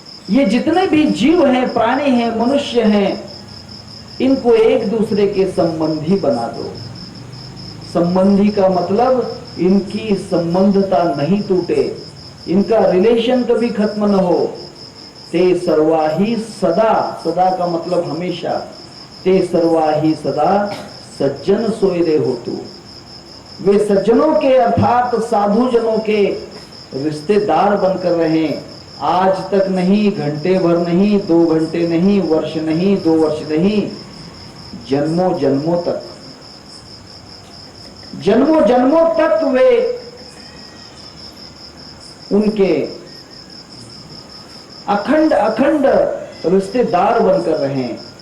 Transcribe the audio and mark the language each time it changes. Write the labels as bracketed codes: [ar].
[hi] ये जितने भी जीव हैं, प्राणी हैं, मनुष्य हैं, इनको एक दूसरे के संबंधी बना दो। संबंधी का मतलब इनकी संबंधता नहीं टूटे, इनका रिलेशन कभी खत्म न हो। [mr] ते सर्वाही सदा, [hi] सदा का मतलब हमेशा, [mr] ते सर्वाही सदा सज्जन सोयरे हो तू। [hi] वे सज्जनों के अर्थात साधुजनों के रिश्तेदार बनकर रहें। आज तक नहीं, घंटे भर नहीं, 2 घंटे नहीं, वर्ष नहीं, 2 वर्ष नहीं, जन्मों जन्मों तक, जन्मों जन्मों तक वे उनके अखंड अखंड रिश्तेदार बनकर रहें।